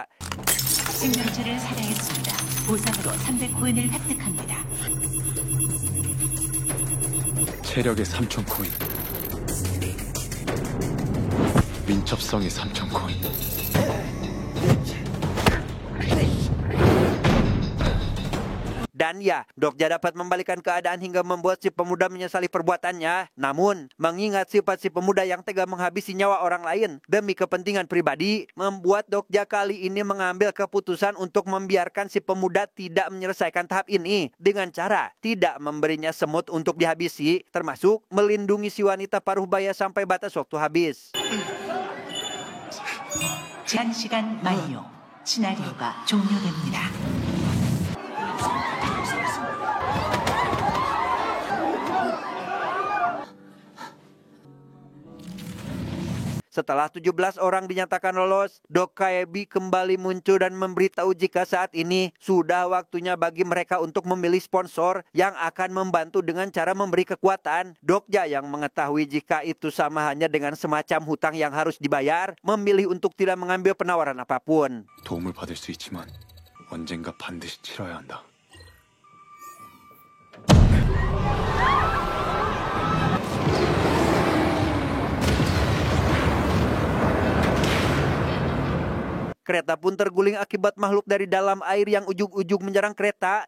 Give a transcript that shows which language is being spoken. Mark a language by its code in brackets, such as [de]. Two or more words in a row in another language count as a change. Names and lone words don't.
[ko] 생명체를 살해했습니다. 보상으로 300코인을 획득합니다. 체력에 3,000코인. 민첩성에 3,000코인. [id] Dan ya, Dokja dapat membalikan keadaan hingga membuat si pemuda menyesali perbuatannya. Namun, mengingat sifat si pemuda yang tega menghabisi nyawa orang lain demi kepentingan pribadi, membuat Dokja kali ini mengambil keputusan untuk membiarkan si pemuda tidak menyelesaikan tahap ini dengan cara tidak memberinya semut untuk dihabisi, termasuk melindungi si wanita paruhbaya sampai batas waktu habis. [ko] 제한 시간 만료. 시나리오가 종료됩니다. [id] Setelah 17 orang dinyatakan lolos, Dokaebi kembali muncul dan memberitahu jika saat ini sudah waktunya bagi mereka untuk memilih sponsor yang akan membantu dengan cara memberi kekuatan. Dokja yang mengetahui jika itu sama hanya dengan semacam hutang yang harus dibayar, memilih untuk tidak mengambil penawaran apapun. [ko] 도움을 받을 수 있지만 언젠가 반드시 치러야 한다. [id] Kereta pun terguling akibat makhluk dari dalam air yang ujug-ujug menyerang kereta.